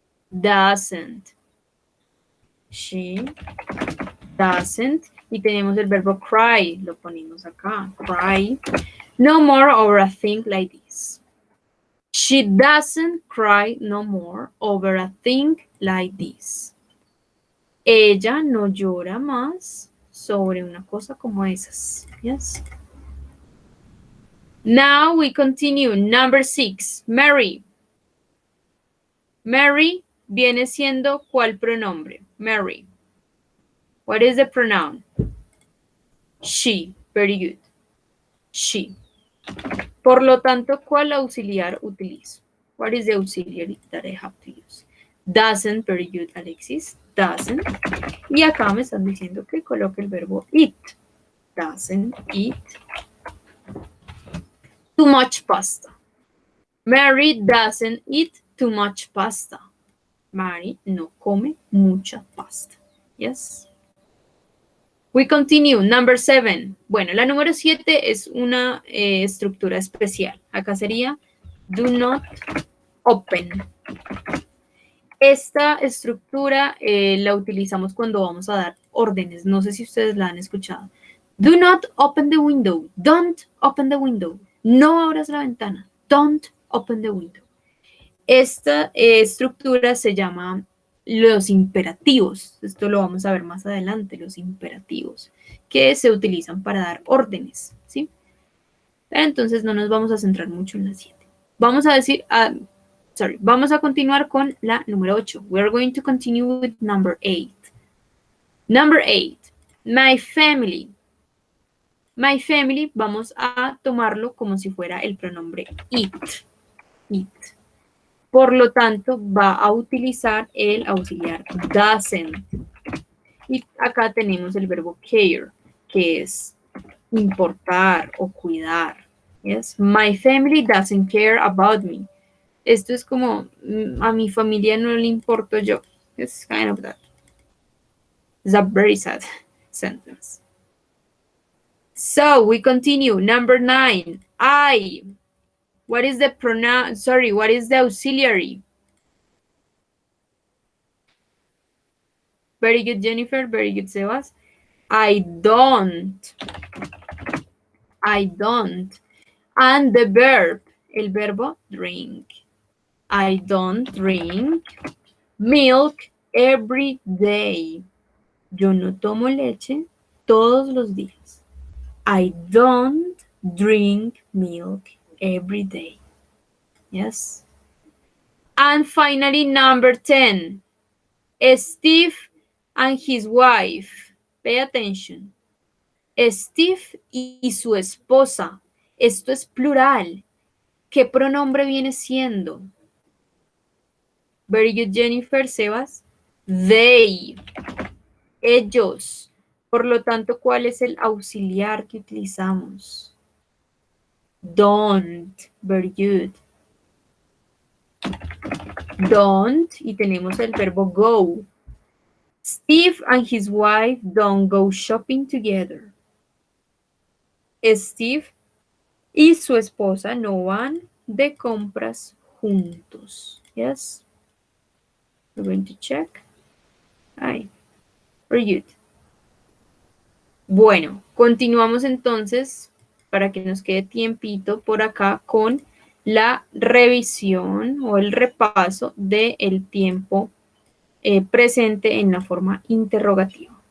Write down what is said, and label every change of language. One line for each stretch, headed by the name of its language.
English: Doesn't. She doesn't.
Spanish: Y tenemos el verbo cry. Lo ponemos acá. Cry.
English: No more over a thing like this. She doesn't cry no more over a thing like this.
Spanish: Ella no llora más sobre una cosa como esas.
English: Yes. Now we continue. Number 6. Mary.
Spanish: Mary viene siendo ¿cuál pronombre?
English: Mary. What is the pronoun? She. Very good. She.
Spanish: Por lo tanto, ¿cuál auxiliar utilizo?
English: What is the auxiliary that I have to use? Doesn't. Very good, Alexis. Doesn't.
Spanish: Y acá me están diciendo que coloque el verbo eat.
English: Doesn't eat too much pasta. Mary doesn't eat too much pasta.
Spanish: Mary no come mucha pasta.
English: Yes. We continue. Number 7.
Spanish: Bueno, la número 7 es una estructura especial. Acá sería
English: do not open.
Spanish: Esta estructura la utilizamos cuando vamos a dar órdenes. No sé si ustedes la han escuchado.
English: Do not open the window. Don't open the window.
Spanish: No abras la ventana.
English: Don't open the window.
Spanish: Esta estructura se llama los imperativos. Esto lo vamos a ver más adelante, los imperativos, que se utilizan para dar órdenes, ¿sí? Pero entonces no nos vamos a centrar mucho en la 7. Vamos a decir, vamos a continuar con la número 8.
English: We're going to continue with number 8. Number 8, my family. My family,
Spanish: vamos a tomarlo como si fuera el pronombre it. It. Por lo tanto, va a utilizar el auxiliar doesn't. Y acá tenemos el verbo care, que es importar o cuidar.
English: Yes? My family doesn't care about me.
Spanish: Esto es como, a mi familia no le importo yo.
English: It's kind of that. It's a very sad sentence. So, we continue. Number 9, I. What is the pronoun? Sorry, what is the auxiliary? Very good, Jennifer. Very good, Sebas. I don't. I don't. And the verb,
Spanish: el verbo
English: drink. I don't drink milk every day.
Spanish: Yo no tomo leche todos los días.
English: I don't drink milk every day. Yes. And finally, number 10. Steve and his wife. Pay attention.
Spanish: Steve y su esposa. Esto es plural. ¿Qué pronombre viene siendo?
English: Very good,
Spanish: Jennifer, Sebas. They. Ellos. Por lo tanto, ¿cuál es el auxiliar que utilizamos?
English: Don't. Very good.
Spanish: Don't. Y tenemos el verbo go.
English: Steve and his wife don't go shopping together.
Spanish: Steve y su esposa no van de compras juntos.
English: Yes. We're going to check.
Spanish: Ay,
English: very good.
Spanish: Bueno, continuamos entonces para que nos quede tiempito por acá con la revisión o el repaso del tiempo presente en la forma interrogativa.